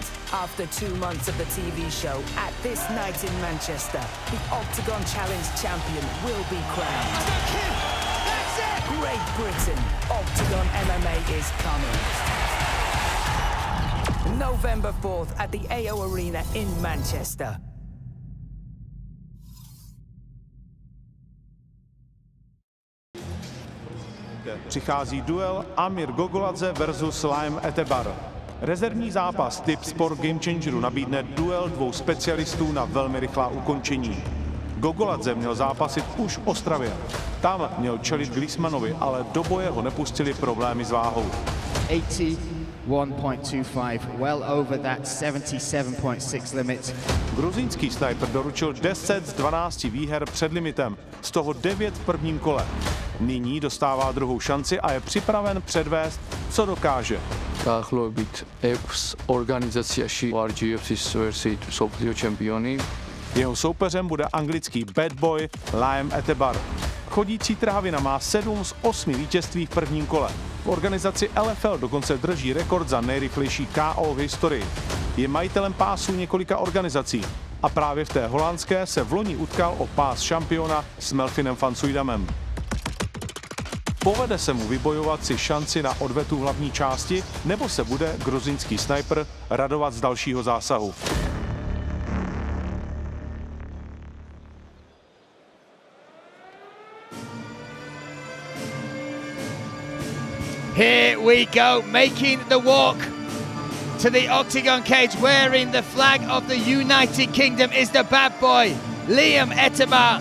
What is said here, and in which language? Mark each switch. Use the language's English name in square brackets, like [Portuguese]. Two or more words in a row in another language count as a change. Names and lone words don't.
[English] After 2 months of the TV show, at this night in Manchester, the Octagon Challenge champion will be crowned. That's it! Great Britain, Octagon MMA is coming. November 4th at the AO Arena in Manchester. [Czech] Přichází duel Amir Gogoladze versus Etebar. Rezervní zápas Tipsport Gamechangeru nabídne duel 2 specialistů na velmi rychlá ukončení. Gogoladze měl zápasit už v Ostravě. Tam měl čelit Glismanovi, ale do boje ho nepustili problémy s váhou. [English] 81.25, well over that 77.6 limit. [Czech] Gruzínský snajper doručil 10 z 12 výher před limitem, z toho 9 v prvním kole. Nyní dostává druhou šanci a je připraven předvést, co dokáže. [Georgian] Daახლოებით 6 ორგანიზაციაში ვარ GFC ვერსიით მსოფლიო ჩემპიონი. [Czech] Jeho soupeřem bude anglický bad boy Etebar. Chodící trhavina má 7 z 8 vítězství v prvním kole. V organizaci LFL dokonce drží rekord za nejrychlejší KO v historii. Je majitelem pásů několika organizací a právě v té holandské se vloni utkal o pás šampiona s Melfinem van Suydamem. Povede se mu vybojovat si šanci na odvetu v hlavní části, nebo se bude gruzínský snajper radovat z dalšího zásahu. [English] Here we go, making the walk to the Octagon cage, wearing the flag of the United Kingdom, is the bad boy, Etebar.